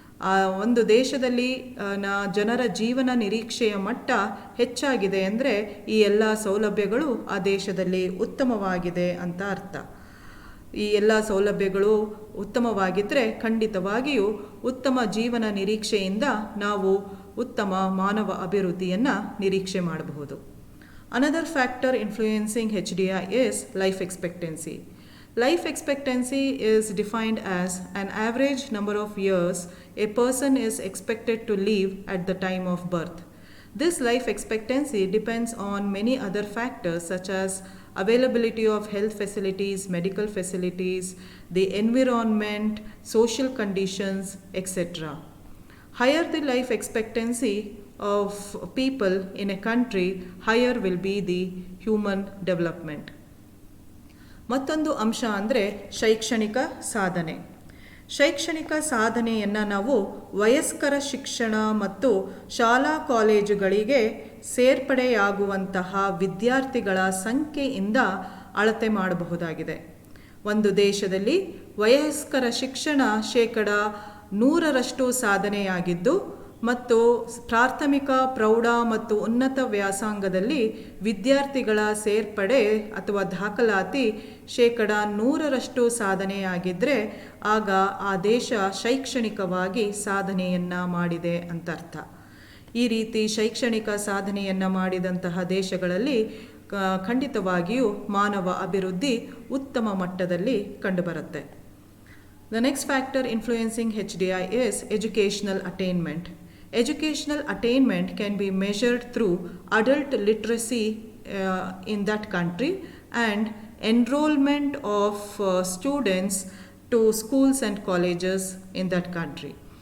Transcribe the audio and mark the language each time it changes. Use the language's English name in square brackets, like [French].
[Kannada] ಆ ಒಂದು ದೇಶದಲ್ಲಿ ಜನರ ಜೀವನ ನಿರೀಕ್ಷೆಯ ಮಟ್ಟ ಹೆಚ್ಚಾಗಿದೆ ಅಂದರೆ ಈ ಎಲ್ಲ ಸೌಲಭ್ಯಗಳು ಆ ದೇಶದಲ್ಲಿ ಉತ್ತಮವಾಗಿದೆ ಅಂತ ಅರ್ಥ. ಈ ಎಲ್ಲ ಸೌಲಭ್ಯಗಳು ಉತ್ತಮವಾಗಿದ್ದರೆ ಖಂಡಿತವಾಗಿಯೂ ಉತ್ತಮ ಜೀವನ ನಿರೀಕ್ಷೆಯಿಂದ ನಾವು ಉತ್ತಮ ಮಾನವ ಅಭಿವೃದ್ಧಿಯನ್ನು ನಿರೀಕ್ಷೆ ಮಾಡಬಹುದು. [English] Another factor influencing HDI is life expectancy. Life expectancy is defined as an average number of years a person is expected to live at the time of birth. This life expectancy depends on many other factors such as availability of health facilities, medical facilities, the environment, social conditions, etc. Higher the life expectancy of people in a country, higher will be the human development. [Kannada] ಮತ್ತೊಂದು ಅಂಶ ಅಂದರೆ ಶೈಕ್ಷಣಿಕ ಸಾಧನೆ. ಶೈಕ್ಷಣಿಕ ಸಾಧನೆಯನ್ನು ನಾವು ವಯಸ್ಕರ ಶಿಕ್ಷಣ ಮತ್ತು ಶಾಲಾ ಕಾಲೇಜುಗಳಿಗೆ ಸೇರ್ಪಡೆಯಾಗುವಂತಹ ವಿದ್ಯಾರ್ಥಿಗಳ ಸಂಖ್ಯೆಯಿಂದ ಅಳತೆ ಮಾಡಬಹುದಾಗಿದೆ. ಒಂದು ದೇಶದಲ್ಲಿ ವಯಸ್ಕರ ಶಿಕ್ಷಣ 100% ಸಾಧನೆಯಾಗಿದ್ದು ಮತ್ತು ಪ್ರಾಥಮಿಕ, ಪ್ರೌಢ ಮತ್ತು ಉನ್ನತ ವ್ಯಾಸಂಗದಲ್ಲಿ ವಿದ್ಯಾರ್ಥಿಗಳ ಸೇರ್ಪಡೆ ಅಥವಾ ದಾಖಲಾತಿ 100% ಸಾಧನೆಯಾಗಿದ್ದರೆ ಆಗ ಆ ದೇಶ ಶೈಕ್ಷಣಿಕವಾಗಿ ಸಾಧನೆಯನ್ನು ಮಾಡಿದೆ ಅಂತ ಅರ್ಥ. ಈ ರೀತಿ ಶೈಕ್ಷಣಿಕ ಸಾಧನೆಯನ್ನು ಮಾಡಿದಂತಹ ದೇಶಗಳಲ್ಲಿ ಖಂಡಿತವಾಗಿಯೂ ಮಾನವ ಅಭಿವೃದ್ಧಿ ಉತ್ತಮ ಮಟ್ಟದಲ್ಲಿ ಕಂಡುಬರುತ್ತೆ. [English] The next factor influencing HDI is educational attainment. Educational attainment can be measured through adult literacy in that country and enrollment of students to schools and colleges in that country.